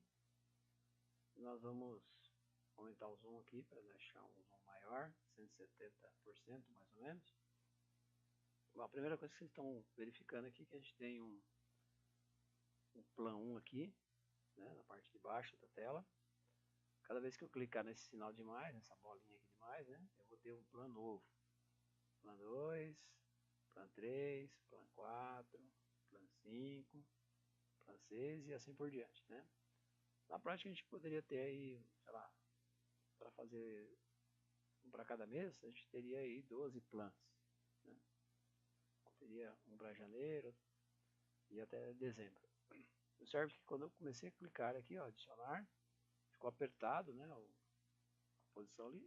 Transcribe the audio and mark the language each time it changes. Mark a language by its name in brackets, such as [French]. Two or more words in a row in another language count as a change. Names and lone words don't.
[Portuguese] Nós vamos aumentar o zoom aqui para deixar um zoom maior, 170% mais ou menos. Bom, a primeira coisa que vocês estão verificando aqui é que a gente tem um plan 1 aqui, né, na parte de baixo da tela. Cada vez que eu clicar nesse sinal de mais, nessa bolinha aqui de mais, né, eu vou ter um plan novo. Plan 2, plan 3, plan 4, plan 5, plan 6 e assim por diante, né. Na prática a gente poderia ter aí, sei lá, para fazer um para cada mês, a gente teria aí 12 plans, né. Teria um para janeiro e até dezembro. Observe que quando eu comecei a clicar aqui, ó, adicionar, ficou apertado, né, a posição ali.